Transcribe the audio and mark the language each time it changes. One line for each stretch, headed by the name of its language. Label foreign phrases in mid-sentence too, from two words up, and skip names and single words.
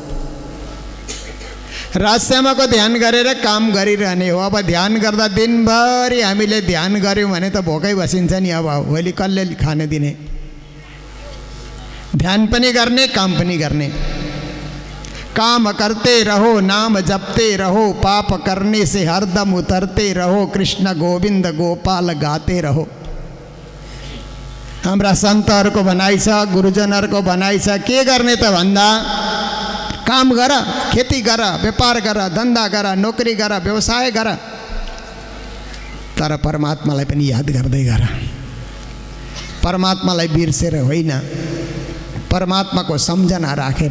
Nepali: राजश्यामाको ध्यान गरेर काम गरिरहने हो। अब ध्यान गर्दा दिनभरि हामीले ध्यान गऱ्यौँ भने त भोकै बसिन्छ नि। अब भोलि कसले खाने दिने? ध्यान पनि गर्ने, काम पनि गर्ने।
Hindi: काम करते रहो, नाम जपते रहो, पाप करने से हरदम उतरते रहो, कृष्ण गोविंद गोपाल गाते रहो।
Nepali: हाम्रा सन्तहरूको भनाइ छ, गुरुजनहरूको भनाइ छ, के गर्ने त भन्दा काम गर, खेती गर, व्यापार गर, धन्दा गर, नोकरी गर, व्यवसाय गर, तर परमात्मालाई पनि याद गर्दै गर। परमात्मालाई बिर्सेर होइन, परमात्माको सम्झना राखेर।